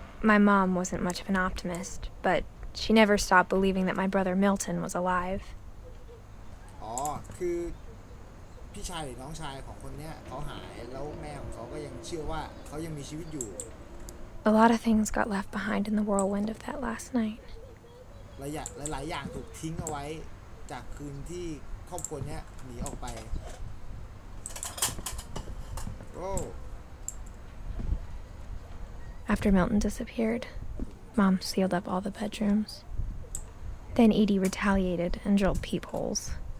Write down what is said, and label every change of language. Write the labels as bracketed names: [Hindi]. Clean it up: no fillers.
[English] My mom wasn't much of an optimist, but she never stopped believing that my brother Milton was alive. [Thai] อ๋อคือพี่ชายหรือน้องชายของคนเนี้ยเขาหายแล้วแม่ของเขาก็ยังเชื่อว่าเขายังมีชีวิตอยู่ [English] A lot of things got left behind in the whirlwind of that last night. [Thai] หลายอย่างถูกทิ้งเอาไว้จากคืนที่ครอบครัวเนี้ยหนีออกไปโอ้ [English] After Milton disappeared, Mom sealed up all the bedrooms. Then Edie retaliated and drilled peepholes.